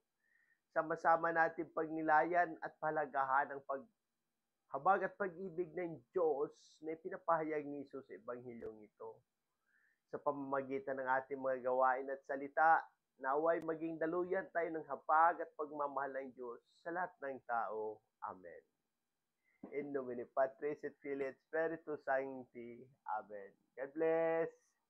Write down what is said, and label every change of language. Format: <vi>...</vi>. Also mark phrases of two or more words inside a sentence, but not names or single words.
<tl>Sama-sama natin pagnilayan at palagahan ang paghabag at pag-ibig ng Diyos na ipinapahayag ni Jesus sa Ebanghilyong ito. Sa pamamagitan ng ating mga gawain at salita, naway maging daluyan tayo ng hapag at pagmamahal ng Diyos sa lahat ng tao. Amen.</tl> <la>In nomine Patris et Filii et Spiritus Sancti.</la> <en>Amen. God bless.</en>